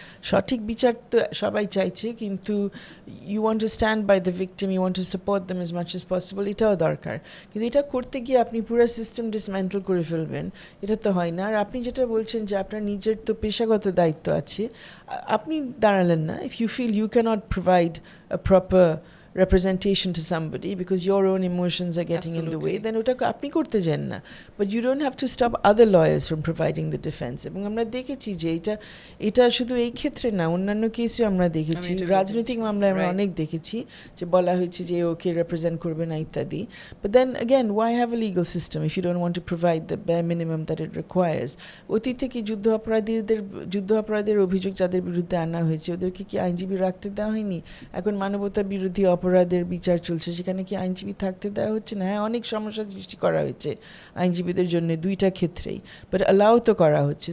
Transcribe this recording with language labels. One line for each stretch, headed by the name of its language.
Bangla: সঠিক বিচার তো সবাই চাইছে, কিন্তু
English: you want to stand by the victim, you want to support them as much as possible,
Bangla: এটাও দরকার। কিন্তু এটা করতে গিয়ে আপনি পুরো সিস্টেম ডিসমেন্টল করে ফেলবেন, এটা তো হয় না। আর আপনি যেটা বলছেন যে আপনার নিজের তো পেশাগত দায়িত্ব আছে, আপনি দাঁড়ালেন না।
English: if you feel you can't provide a proper representation to somebody because your own emotions are getting in the way, then
Bangla: ওটা আপনি করতে যান না,
English: but you don't have to stop other lawyers from providing the defense.
Bangla: এবং আমরা দেখেছি যে এটা শুধু এই ক্ষেত্রে না, অন্যান্য কেসেও আমরা দেখেছি, রাজনৈতিক মামলায় আমরা অনেক দেখেছি যে বলা হয়েছে যে ওকে রিপ্রেজেন্ট করবে না ইত্যাদি।
English: But then again, why have a legal system if you don't want to provide the bare minimum that it requires?
Bangla: অতীতে কি যুদ্ধ অপরাধের অভিযোগ যাদের বিরুদ্ধে আনা হয়েছে ওদেরকে কি আইনজীবী রাখতে দেওয়া হয়নি? এখন মানবতা বিরোধী অপরাধের বিচার চলছে, সেখানে কি আইনজীবী থাকতে দেওয়া হচ্ছে না? হ্যাঁ, অনেক সমস্যা সৃষ্টি করা হয়েছে আইনজীবীদের জন্য দুইটা ক্ষেত্রেই,
English: but allow
Bangla: তো করা হচ্ছে।